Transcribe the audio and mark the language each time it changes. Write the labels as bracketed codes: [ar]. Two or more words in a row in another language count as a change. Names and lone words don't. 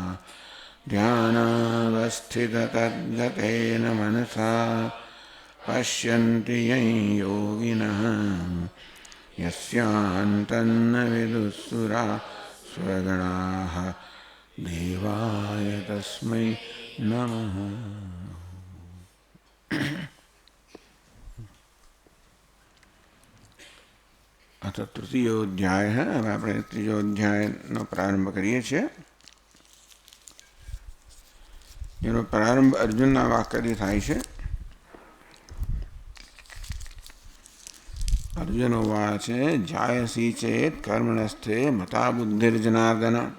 [sa] ध्यानावस्थिततद्गतेन मनसा पश्यन्ति यं योगिनः यस्यान्तन्न विदुःसुरासुरगणाः देवाय तस्मै नमः। अथ तृतीयोध्याय है। [gu] अब આપણે ત્રીજો અધ્યાયનો પ્રારંભ કરીએ છીએ, જેનો પ્રારંભ અર્જુનના વાક્યથી થાય છે। [sa] अर्जुन उवाच ज्यायसी चेत् कर्मणस्ते मता बुद्धिर्जनार्दन।